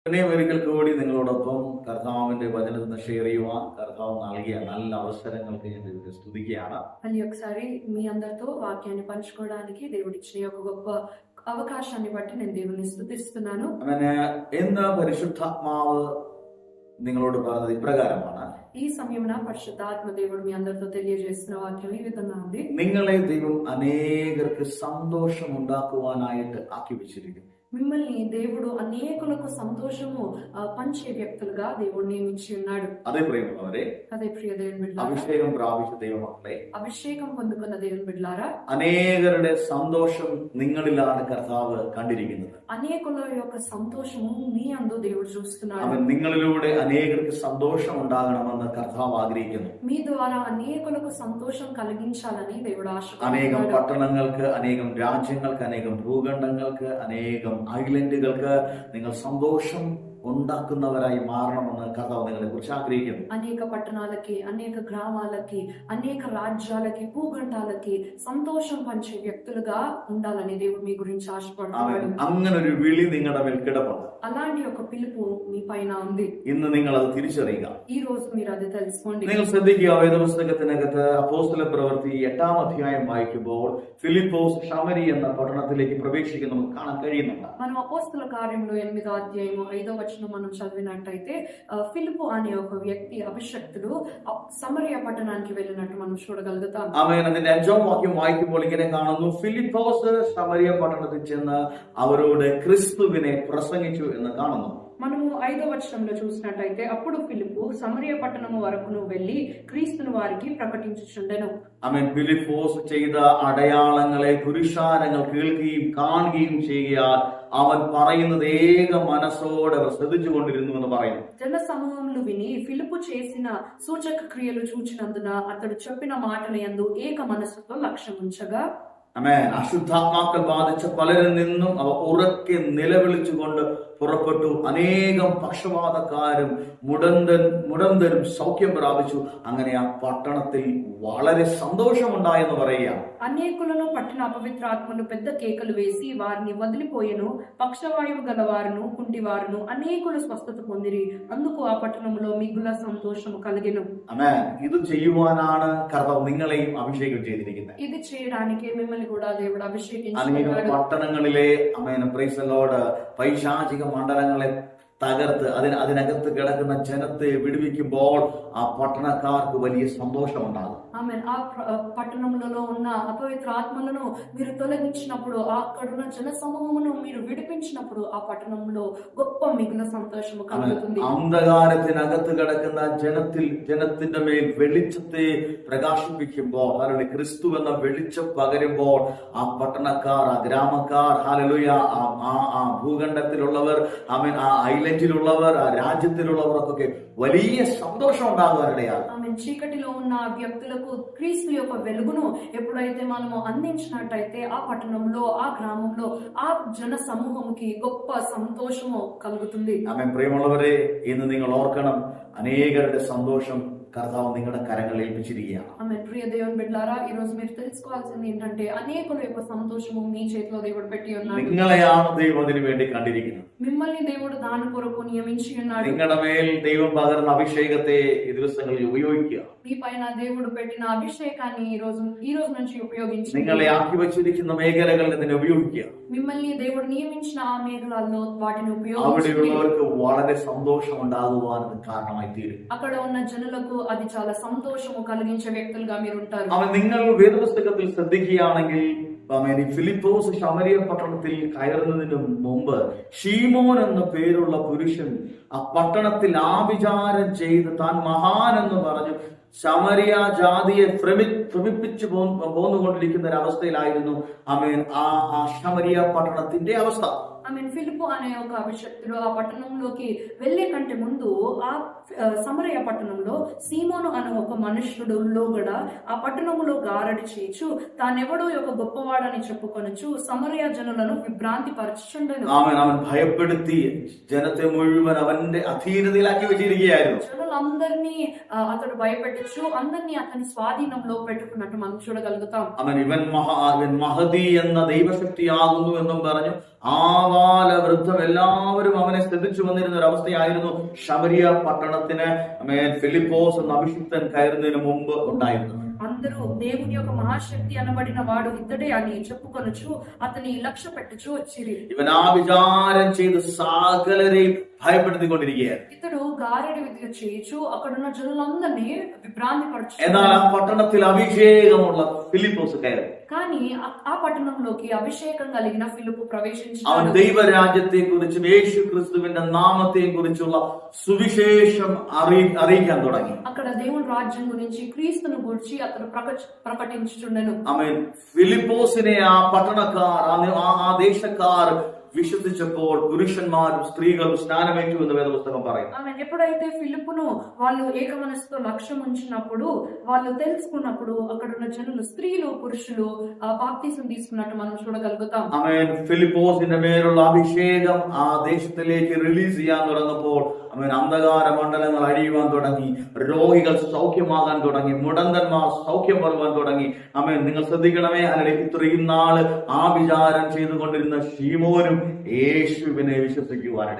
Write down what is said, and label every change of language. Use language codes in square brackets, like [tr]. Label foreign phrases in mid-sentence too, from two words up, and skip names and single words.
[ml] ഒരിക്കൽ കൂടി നിങ്ങളോടൊപ്പം കർത്താവിന്റെ വചനത്തിന് ഷെയർ ചെയ്യുവാൻ കർത്താവ് നൽകിയ നല്ല അവസരങ്ങൾക്ക് ഞാൻ ദൈവത്തെ സ്തുതിക്കുകയാണ്. [te] మళ్ళీ ఒకసారి మీ అందరితో వాక్యాన్ని పంచుకోవడానికి దేవుడిచ్చిన ఒక గొప్ప అవకాశాన్ని బట్టి నేను దేవుని స్తుతిస్తున్నాను. [ml] അങ്ങനെ ഇന്ന് പരിശുദ്ധാത്മാവ് നിങ്ങളോട് പറഞ്ഞത് ഇപ്രകാരമാണ്. [te] ఈ సమయమున పరిశుద్ధాత్మ దేవుడు మీ అందరితో తెలియజేస్తున్న వాక్యం ఈ విధంగా ఉంది. [ml] നിങ്ങളെ ദൈവം അനേകർക്ക് സന്തോഷം ഉണ്ടാക്കുവാനായിട്ട് ആക്കി വെച്ചിരിക്കുന്നു. [te] మిమ్మల్ని దేవుడు అనేకులకు సంతోషము పంచే వ్యక్తులుగా దేవుడు నియమించి ఉన్నాడు. [ml] అదే ప్రియമുള്ളവരെ, [te] అదే ప్రియ దేవుని బిడ్డలారా, [ml] അഭിഷേകം പ്രാപിച്ച ദൈവമക്കളെ, [te] అభిషేకం పొందుకున్న దేవుని బిడ్డలారా, [ml] അനേകരുടെ സന്തോഷം നിങ്ങളിലാണ് കർത്താവ് കണ്ടിരിക്കുന്നത്. [te] అనేకుల యొక్క సంతోషము మీ అందు దేవుడు చూస్తున్నాడు. [ml] അവൻ നിങ്ങളിലൂടെ അനേകർക്ക് സന്തോഷം ഉണ്ടാകണമെന്ന് കർത്താവ് ആഗ്രഹിക്കുന്നു. [te] మీ ద్వారా అనేకులకు సంతోషం కలిగించాలని దేవుడు [ml] അനേകം [te] ఆశపడుతున్నాడు. [ml] പട്ടണങ്ങൾക്ക്, അനേകം രാജ്യങ്ങൾക്ക്, അനേകം ഭൂഖണ്ഡങ്ങൾക്ക്, അനേകം ഐലൻഡുകൾക്ക് നിങ്ങൾ സന്തോഷം ഉണ്ടാക്കുന്നവരായി മാറണമെന്ന് കർത്താവ് നിങ്ങളെ കുറിച്ച് ആഗ്രഹിക്കുന്നു. [te] అనేక పట్టణాలకి, అనేక గ్రామాలకి, అనేక రాజ్యాలకి, భూఖండాలకి సంతోషం పంచే వ్యక్తులుగా ఉండాలని దేవుడు మీ గురించి ఆశపడుతున్నాడు. [ml] അങ്ങനെ ഒരു വിളി നിങ്ങളുടെ മേൽ കിടപ്പുണ്ട്. [te] అలాంటి ఒక పిలుపు మీ పైన ఉంది. [ml] ഇന്ന് നിങ്ങൾ അത് തിരിച്ചറിയുക. [te] ఈ రోజు మీరు అది తెలుసుకోండి. [ml] നിങ്ങൾ ശ്രദ്ധിക്കുക, വേദപുസ്തകത്തിനകത്ത് അപ്പോസ്തല പ്രവൃത്തി 8-ാം അധ്യായം വായിക്കുമ്പോൾ ഫിലിപ്പോസ് ശമരി എന്ന പട്ടണത്തിലേക്ക് പ്രവേശിക്കുന്ന നമുക്ക് കാണാൻ കഴിയുന്നുണ്ട്. [te] మనం అపోస్తల కార్యములు 8వ అధ్యాయము 5వ వచనం మనం చదివినట్టయితే ఫిలిప్పు అనే ఒక వ్యక్తి అభిషక్తుడు సమరయ పట్టణానికి వెళ్ళినట్టు మనం చూడగలుగుతాం. [ml] ആമേൻ. അതിന്റെ 5-ാം വാക്യം വായിക്കുമ്പോൾ ഇങ്ങനെ കാണുന്നു: ഫിലിപ്പോസ് ശമരിയ പട്ടണത്തിൽ ചെന്ന് അവരോട് ക്രിസ്തുവിനെ പ്രസംഗിച്ചു എന്ന് കാണുന്നു. [te] మనము 5వ వచనంలో చూసినట్టయితే అప్పుడు ఫిలిప్పు సమరయ పట్టణము వరకును వెళ్లి క్రీస్తును వారికి ప్రకటించుచుండెను. [ml] ആമേൻ. ഫിലിപ്പോസ് ചെയ്ത അടയാളങ്ങളെ പുരുഷാരങ്ങൾ കേൾക്കുകയും കാണുകയും ചെയ്യാൻ അവൻ പറയുന്നത് ഏക മനസ്സോടെ ശ്രദ്ധിച്ചു കൊണ്ടിരുന്നു എന്ന് പറയുന്നു. [te] జన సమూహములు విని ఫిలిప్పు చేసిన సూచక క్రియలు చూచినందున అతడు చెప్పిన మాటల యందు ఏక మనస్సుతో లక్ష్యం ఉంచగా, [ml] ആമേൻ, അശുദ്ധാത്മാക്കൾ ബാധിച്ച പലരിൽ നിന്നും അവ ഉറക്കെ നിലവിളിച്ചുകൊണ്ട് പുറപ്പെട്ടു. അനേകം പക്ഷപാതക്കാരും മുടന്തരും സൗഖ്യം പ്രാപിച്ചു. അങ്ങനെ ആ പട്ടണത്തിൽ വളരെ സന്തോഷമുണ്ടായെന്ന് പറയുക. [te] అనేకులను పట్టిన అపవిత్ర ఆత్మలు పెద్ద కేకలు వేసి వారిని వదిలిపోయెను. పక్షవాయువు గలవారును, కుంటివారును అనేకులు స్వస్థత పొందిరి. అందుకు ఆ పట్టణంలో మిగుల సంతోషము కలిగెను. [ml] ആമേൻ. ഇത് ചെയ്യുവാനാണ് കർത്താവ് നിങ്ങളെയും അഭിഷേകം ചെയ്തിരിക്കുന്നത്. [te] ఇది చేయడానికి మిమ్మల్ని కూడా దేవుడు [ml] അനേകം [te] అభిషేకించుకున్నాడు. [ml] പട്ടണങ്ങളിലെ ആമേൻ [en] praise the Lord [ml] പൈശാചിക മണ്ഡലങ്ങളെ തകർത്ത് അതിനകത്ത് കിടക്കുന്ന ജനത്തെ വിടുവിക്കുമ്പോൾ ആ പട്ടണക്കാർക്ക് വലിയ സന്തോഷമുണ്ടാകും. [te] ఆమెన్. ఆ పట్టణములలో ఉన్న అపవిత్ర ఆత్మలను మీరు తొలగించినప్పుడు, అక్కడున్న జన సమూహమును మీరు విడిపించినప్పుడు ఆ పట్టణంలో గొప్ప మిగుల సంతోషము కలుగుతుంది. [ml] അന്ധകാരത്തിനകത്ത് കിടക്കുന്ന ജനത്തിന്റെ മേൽ വെളിച്ചത്തെ പ്രകാശിപ്പിക്കുമ്പോൾ, അല്ലെങ്കിൽ ക്രിസ്തു എന്ന വെളിച്ചം പകരുമ്പോൾ ആ പട്ടണക്കാർ, ആ ഗ്രാമക്കാർ, ഹല്ലേലൂയ, ആ ഭൂഖണ്ഡത്തിലുള്ളവർ, ആമേൻ, ആ ഐലൻഡിലുള്ളവർ, ആ രാജ്യത്തിലുള്ളവർക്കൊക്കെ വലിയ സന്തോഷം ഉണ്ടാകുവാനിടയാണ്. [te] ఆమెన్. చీకటిలో ఉన్న వ్యక్తులకు క్రీస్తు యొక్క వెలుగును ఎప్పుడైతే మనము అందించినట్టయితే ఆ పట్టణంలో, ఆ గ్రామంలో, ఆ జన సమూహముకి గొప్ప సంతోషము కలుగుతుంది. [ml] ആമേൻ. പ്രിയമുള്ളവരെ, ഇന്ന് നിങ്ങൾ ഓർക്കണം, അനേകരുടെ സന്തോഷം കർത്താവ് നിങ്ങളുടെ കരങ്ങളിൽ ഏൽപ്പിച്ചിരിക്കുകയാണ്. [te] ఆమెన్. ప్రియ దేవుని బిడ్డలారా, ఈ రోజు మీరు తెలుసుకోవాల్సింది ఏంటంటే అనేకుల యొక్క సంతోషము మీ చేతిలో దేవుడు పెట్టి ఉన్నాడు. [ml] നിങ്ങളെയാണ് ദൈവം അതിനു വേണ്ടി കണ്ടിരിക്കുന്നത്. [te] మిమ్మల్ని దేవుడు దాని కొరకు నియమించి ఉన్నాడు. [ml] നിങ്ങളുടെ മേൽ ദൈവം പകർന്ന അഭിഷേകത്തെ ഈ ദിവസങ്ങളിൽ ഉപയോഗിക്കുക. [te] మీ పైన దేవుడు పెట్టిన అభిషేకాన్ని ఈ రోజు నుంచి ఉపయోగించి, [ml] നിങ്ങളെ ആക്കി വച്ചിരിക്കുന്ന മേഖലകളിൽ ഇതിനെ ഉപയോഗിക്കുക. [te] మిమ్మల్ని దేవుడు నియమించిన ఆ మేఘాలలో వాటిని ఉపయోగించి [ml] അവിടെയുള്ളവർക്ക് വളരെ സന്തോഷം ഉണ്ടാകുവാൻ ഇത് കാരണമായി തീരും. [te] అక్కడ ఉన్న జనులకు అది చాలా సంతోషము కలిగించే వ్యక్తులుగా మీరు ఉంటారు. [ml] അവൻ നിങ്ങൾ വേദപുസ്തകത്തിൽ ശ്രദ്ധിക്കുകയാണെങ്കിൽ, ഫിലിപ്പോസ് ശമരിയ പട്ടണത്തിൽ കയറുന്നതിന് മുമ്പ് ഷീമോൻ എന്ന പേരുള്ള പുരുഷൻ ആ പട്ടണത്തിൽ ആഭിചാരം ചെയ്ത് താൻ മഹാൻ എന്ന് പറഞ്ഞു ശമരിയ ജാതിയെ ഭ്രമിപ്പിച്ചു പോന്നുകൊണ്ടിരിക്കുന്ന ഒരു അവസ്ഥയിലായിരുന്നു ആമേൻ ആ ശമരിയ പട്ടണത്തിന്റെ അവസ്ഥ. [te] ఆమెన్. ఫిలిప్పు అనే ఒక అభిషక్తుడు ఆ పట్టణంలోకి వెళ్లే కంటే ముందు ఆ సమరయ పట్టణంలో సీమోను అనే ఒక మనుష్యుడు లోగడ ఆ పట్టణంలో గారడి చేయొచ్చు, తానెవడో ఒక గొప్పవాడని చెప్పుకొనొచ్చు సమరయ జనులను విభ్రాంతి పరచుచుండెను. [ml] അവൻ ഭയപ്പെടുത്തി ജനത്തെ മുഴുവൻ അവന്റെ അധീനതയിലാക്കി വെച്ചിരിക്കുകയായിരുന്നു. [te] జనులందరినీ అతడు భయపెట్టచ్చు, అందరినీ అతని స్వాధీనంలో పెట్టుకున్నట్టు మనం చూడగలుగుతాం. [ml] അവൻ ഇവൻ മഹതി എന്ന ദൈവശക്തിയാകുന്നു എന്നും പറഞ്ഞു ആവാല വൃദ്ധം എല്ലാവരും അവനെ ശ്രദ്ധിച്ചു വന്നിരുന്ന ഒരു അവസ്ഥയായിരുന്നു ശമരിയ പട്ടണത്തിന് ഫിലിപ്പോസ് എന്ന അഭിഷിക്തൻ കയറുന്നതിന് മുമ്പ് ഉണ്ടായിരുന്നത്. [te] అందరూ దేవుని యొక్క మహాశక్తి అనబడిన వాడు ఇతడే అని చెప్పుకొనొచ్చు అతని లక్ష్య పెట్టుచు వచ్చిరి. [ml] ഇവൻ ആ വിചാരം ചെയ്ത് സകലരെയും ഭയപ്പെടുത്തിക്കൊണ്ടിരിക്കുകയാണ്. [te] ఇతడు గారడి విద్య చేయొచ్చు అక్కడున్న జనులందరినీ విభ్రాంతి పరచు. [ml] എന്നാൽ ആ പട്ടണത്തിൽ അഭിഷേകമുള്ള ഫിലിപ്പോസ് കയറി. [te] కానీ ఆ పట్టణంలోకి అభిషేకం కలిగిన ఫిలిప్పు [ml] അവൻ [te] ప్రవేశించాడు. [ml] ദൈവരാജ്യത്തെ കുറിച്ചും യേശു ക്രിസ്തുവിന്റെ നാമത്തെ കുറിച്ചുള്ള സുവിശേഷം അറിയിക്കാൻ തുടങ്ങി. [te] అక్కడ దేవుని రాజ్యం గురించి క్రీస్తును గురించి అతడు ప్రకటించుచుండెను. [ml] അവൻ ഫിലിപ്പോസിനെ ആ പട്ടണക്കാർ ആ ദേശക്കാർ വിശ്വസിച്ചപ്പോൾ പുരുഷന്മാരും സ്ത്രീകളും സ്നാനമേറ്റു എന്ന് വേദപുസ്തകം പറയും. [te] ఆమె ఎప్పుడైతే ఫిలిప్పును వాళ్ళు ఏక మనసుతో లక్ష్యం ఉంచినప్పుడు వాళ్ళు తెలుసుకున్నప్పుడు అక్కడున్న జనులు స్త్రీలు పురుషులు బాప్తిసం తీసుకున్నట్టు మనం చూడగలుగుతాం. [ml] അവൻ ഫിലിപ്പോസിന്റെ മേലുള്ള അഭിഷേകം ആ ദേശത്തിലേക്ക് റിലീസ് ചെയ്യാൻ തുടങ്ങുമ്പോൾ അവൻ അന്ധകാര മണ്ഡലങ്ങൾ അഴിയുവാൻ തുടങ്ങി, രോഗികൾ സൗഖ്യമാകാൻ തുടങ്ങി, മുടന്തന്മാർ സൗഖ്യം വരുവാൻ തുടങ്ങി. അവൻ നിങ്ങൾ ശ്രദ്ധിക്കണമേ, അല്ലെങ്കിൽ ഇത്രയും നാള് ആ വിചാരം ചെയ്തുകൊണ്ടിരുന്ന ശീമോനും [te] యేసువినే విశ్వసించువారడే.